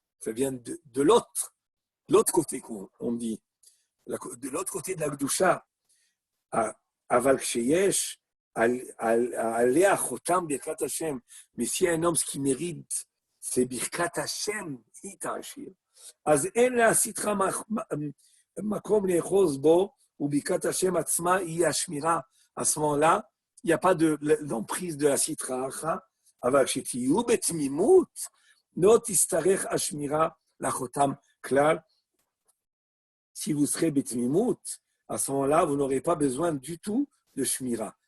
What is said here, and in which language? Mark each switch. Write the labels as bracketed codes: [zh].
[fr] Ça vient de l'autre côté qu'on dit. De l'autre côté de la Gdusha. [he] Aval ksheyesh, Alea chotam birkat Hashem. [fr] Mais s'il y a un homme qui mérite, c'est birkat Hashem, ita'ashir. [he] אז אין להסיתך מקום לאחוז בו, וברכת השם עצמה היא השמירה. [fr] À ce moment-là, il n'y a pas d'emprise de la sitra, [he] אבל כשתהיו בתמימות, לא תצטרך השמירה לחותם כלל. [fr] Si vous serez בתמימות, à ce moment-là, vous n'aurez pas besoin du tout de shmira.